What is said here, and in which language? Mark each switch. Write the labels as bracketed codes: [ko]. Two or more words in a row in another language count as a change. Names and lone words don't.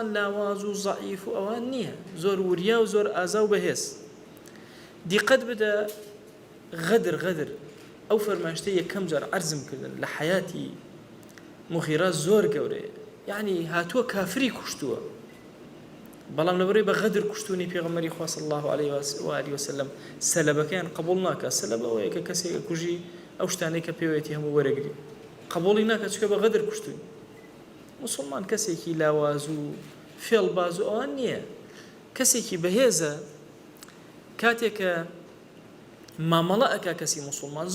[ckb] لاواز و ضعیف و ئەوان نییە زۆر وریا و زۆر ئازا و بەهێز دیقەت بدە غدر ئەو فەرمایشتە یەکەم جار عەرزم کردن لە حیاتی مغیرە زۆر گەورەیە یعنی هاتووە کافری کوشتووە بەڵام لەبەرەوەی بە غەدر کوشتوونی پێغەمبەری خوا [ar] صلی الله عليه وآله وسلم [ckb] سەلەبەکەیان قبوڵ ناکات سەلەبە ئەوەیە کە کەسێک کوژی ئەو شتانەی کە پێوێتی هەموو وەرەگری قبوڵی ناکات چونکە بە غەدر کوشتووی مسلمان کەسێکی لاواز و فێڵباز و ئەوان نییە کەسێکی بەهێزە کاتێکە مامەڵە ئەکا کەسی مسلمان